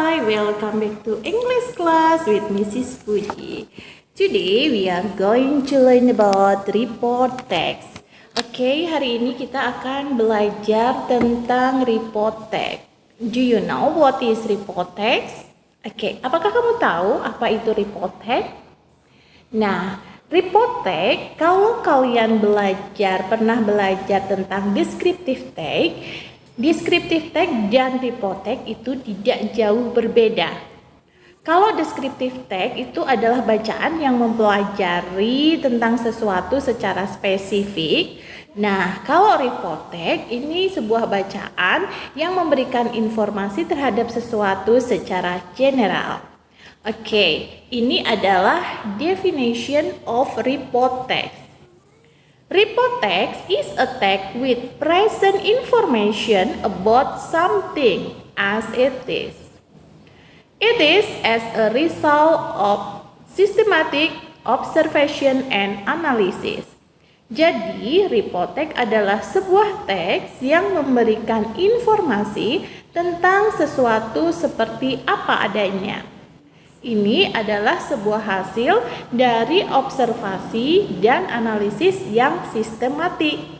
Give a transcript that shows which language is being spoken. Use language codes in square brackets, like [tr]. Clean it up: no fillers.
[en] welcome back to English class with Mrs. Puji. Today we are going to learn about report text. [id] Oke, hari ini kita akan belajar tentang report text. [en] Do you know what is report text? [id] Oke, apakah kamu tahu apa itu report text? Nah, report text, kalau kalian pernah belajar tentang descriptive text, descriptive text dan report text itu tidak jauh berbeda. Kalau descriptive text itu adalah bacaan yang mempelajari tentang sesuatu secara spesifik. Nah, kalau report text ini sebuah bacaan yang memberikan informasi terhadap sesuatu secara general. Oke, ini adalah [en] definition of report text. Report text is a text with present information about something as it is. It is as a result of systematic observation and analysis. [id] Jadi, report text adalah sebuah teks yang memberikan informasi tentang sesuatu seperti apa adanya. Ini adalah sebuah hasil dari observasi dan analisis yang sistematik.